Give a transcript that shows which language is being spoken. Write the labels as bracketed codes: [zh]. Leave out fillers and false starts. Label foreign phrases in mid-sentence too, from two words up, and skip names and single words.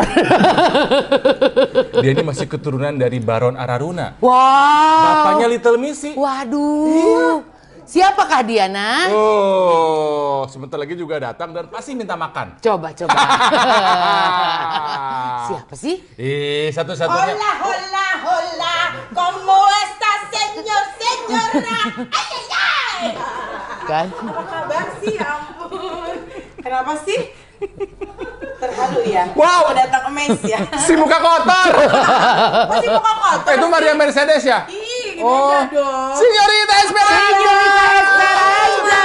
[id] Dia ini masih keturunan dari Baron Araruna. Wow. Bapaknya Little Missy. Waduh. Siapakah dia, Nak? Oh, sebentar lagi juga datang dan pasti minta makan. Coba. Siapa sih? Satu-satunya. [es] Hola, hola, hola. ¿Cómo estás, señor, señora? Ay, ay, ay. [id] Kan? Apa kabar sih? Ya ampun. Kenapa sih? Terharu ya? Wow. Datang emes ya? Si muka kotor. Masih muka kotor. Itu Maria Mercedes ya? Ih, beda dong. Señorita Esperanza. Señorita Esperanza.